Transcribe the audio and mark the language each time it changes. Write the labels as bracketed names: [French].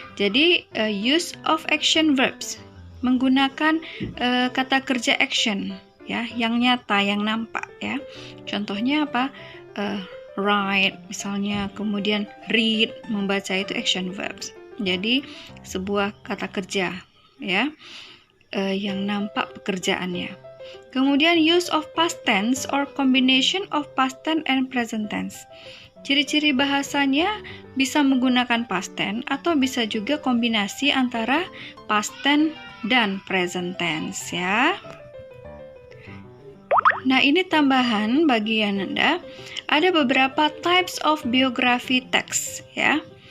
[Indonesian] Jadi [English] use of action verbs, [Indonesian] menggunakan kata kerja action ya, yang nyata, yang nampak ya. Contohnya apa? Write misalnya, kemudian read, membaca, itu action verbs. Jadi sebuah kata kerja ya, yang nampak pekerjaannya. Kemudian [English] use of past tense or combination of past tense and present tense. [Indonesian] Ciri-ciri bahasanya bisa menggunakan past tense atau bisa juga kombinasi antara past tense dan present tense ya. Nah, ini tambahan bagi Anda. Ada beberapa [English] types of biography text [Indonesian] ya.